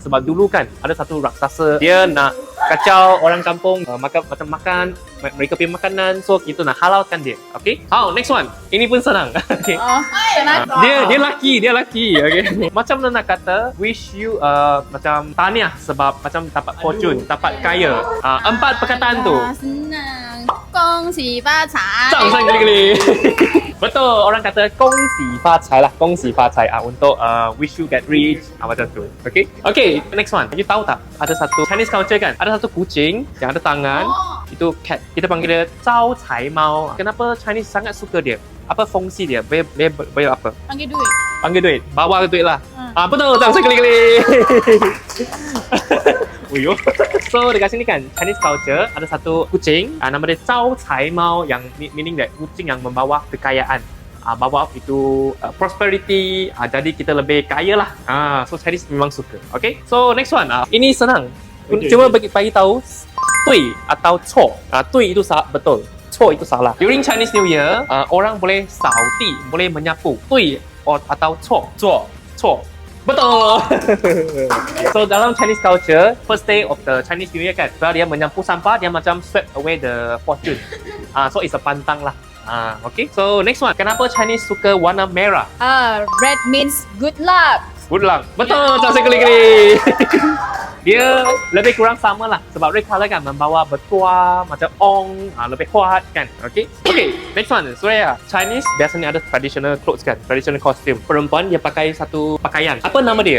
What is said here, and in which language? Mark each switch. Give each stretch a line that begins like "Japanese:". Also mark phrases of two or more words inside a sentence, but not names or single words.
Malay: Sebab dulu kan ada satu raksasa dia nak kacau orang kampung makan mereka punya makanan, so kita nak halaukan dia. Okay? Next one. Ini pun senang. Okay. Senang. Dia laki. Okay. Macam mana nak kata
English: wish you
Malay: macam tahniah sebab macam dapat fortune, dapat kaya. 4 perkataan tu. Senang.
Chinese: 恭喜发财.
Malay: 掌声 klik-klik. Betul, orang kata
Chinese: 恭喜发财
Malay: lah,
Chinese: 恭喜发财
Malay: untuk
English: wish you get rich
Malay: macam tu. Okay, next one. You tahu tak? Ada satu
English: Chinese culture
Malay: kan, ada satu kucing yang ada tangan, itu cat. Kita panggil dia 招财猫. Kenapa Chinese sangat suka dia? Apa fungsi dia? Bayar apa? Panggil duit. Panggil duit, bawa duit lah. Betul,
Chinese: 掌声 klik-klik. Uyo.
Malay: So dekat sini kan
English: Chinese culture
Malay: ada satu kucing nama dia 招财猫 yang
English: meaning that
Malay: kucing yang membawa kekayaan. Bawa itu prosperity, jadi kita lebih kaya lah. So Chinese memang suka. Okay, so next one. Ini senang. Cuma bagi tahu 对 atau 错. 对 itu betul, 错 itu salah.
English: During Chinese New Year,
Malay: orang boleh 扫地, boleh menyapu. 对 atau 错. 错. Betul. So dalam
English: Chinese culture, first day of the Chinese New Year
Malay: kan, kalau dia menyapu sampah, dia macam
English: sweep away the fortune. So it's a pantang lah. Okay.
Malay: So next one, kenapa Chinese suka warna merah?
English: Red means good luck. Good luck.
Malay: Betul. Jangan klik-klik. Dia lebih kurang sama lah sebab
English: red color
Malay: kan membawa bertuah macam ong, lebih kuat kan.
English: Okay, next one, Surya.
Malay: Chinese biasanya ada
English: traditional clothes
Malay: kan,
English: traditional costume.
Malay: Perempuan dia pakai satu pakaian. Apa nama dia?